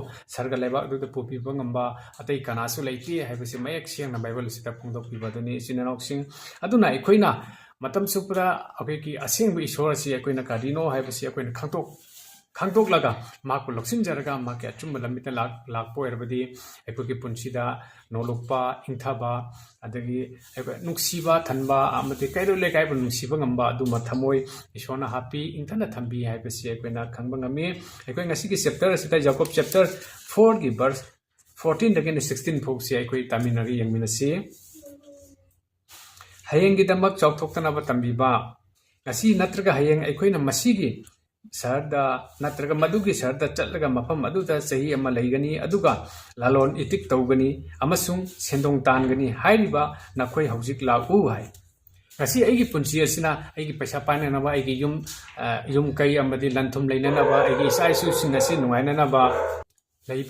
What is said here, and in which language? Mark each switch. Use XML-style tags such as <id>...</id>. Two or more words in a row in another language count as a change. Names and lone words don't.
<mni>sarga leba adu popiba ngamba atai kanasu leiti haibasi mayek siang na bible sita phongdok piba duni sinanok sing aduna aikoina matam supra akai ki asengbu isor asi aikoina karino haibasi aikoina khangtok laga maku loksin jaraga maki achumba lamita lakpo erbadi aikoki punsida nolokpa ingthaba adagi nungsiba thanba amati kairo le kai nungsiba ngamba aduma thamoi isona happy ingthana thambi haibasi aikoina khangba ngami aikoi ngasi ki chapter asita</mni> <en>jacob chapter 4</en> <mni>gi verse 14 dagin 16 phok si aikoi taminari yangminasi hayeng gi damak chaukthoktana ba tambiba ngasi natraga hayeng aikoina masigi sarda natraga madugi sarda chatlaga mafam aduda sahi ama leigani aduga lalon itik tawgani amasung sendong tangani hairiba nakoi hojik lau hai ngasi aigi punsi asina aigi paisa paina na ba aigi yum kai amadi lanthum leina na ba aigi sai su sinasi nuaina na ba leiba</mni>